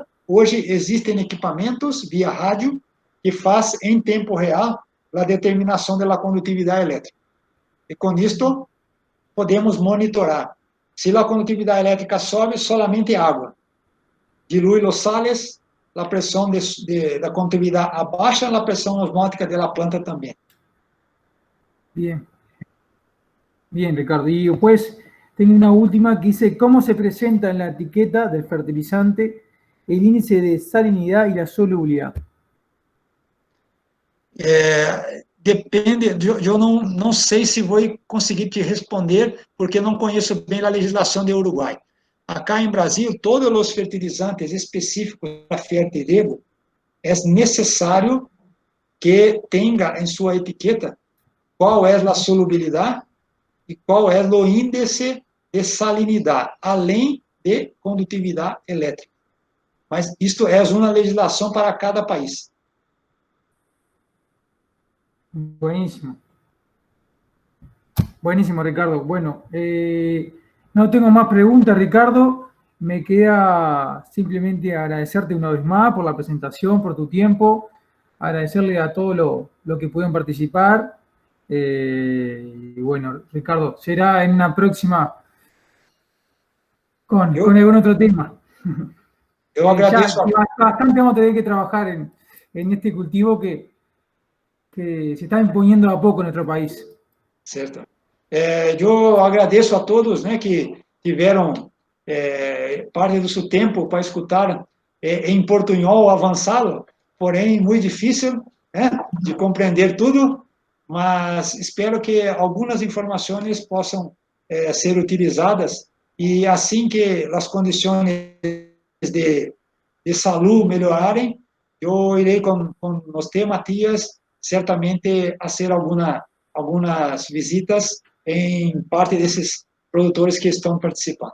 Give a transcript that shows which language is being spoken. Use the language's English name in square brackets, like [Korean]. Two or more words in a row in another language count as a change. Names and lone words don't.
[Portuguese] Hoje existem equipamentos via rádio que faz em tempo real a determinação da condutividade elétrica. E com isto podemos monitorar. Se a condutividade elétrica sobe, solamente água. Dilui os sales, a pressão da condutividade abaixa, a pressão osmótica da planta também. [Spanish] Bien. Bien, Ricardo. Y después tengo una última que dice, ¿cómo se presenta en la etiqueta del fertilizante el índice de salinidad y la solubilidad? [Portuguese] Depende, eu não sei se vou conseguir te responder, porque não conheço bem a legislação do Uruguai. Acá em Brasil, todos os fertilizantes específicos para fértil é necessário que tenha em sua etiqueta qual é a solubilidade e qual é o índice de salinidade, além de condutividade elétrica. Mas isto é uma legislação para cada país. [Spanish] Buenísimo. Buenísimo, Ricardo. Bueno, no tengo más preguntas, Ricardo. Me queda simplemente agradecerte una vez más por la presentación, por tu tiempo, agradecerle a todos los que pudieron participar. Y bueno, Ricardo, será en una próxima con algún otro tema. [Portuguese] Eu agradeço. [Spanish] Bastante vamos a tener que trabajar en este cultivo que se está imponiendo a poco en nuestro país. [Portuguese] Certo. Eu agradeço a todos, que tiveram parte do seu tempo para escutar em portunhol avançado, porém muito difícil de compreender tudo, mas espero que algumas informações possam ser utilizadas e assim que as condições de saúde melhorarem, eu irei com você, Matias, certamente fazer algumas visitas em parte desses produtores que estão participando.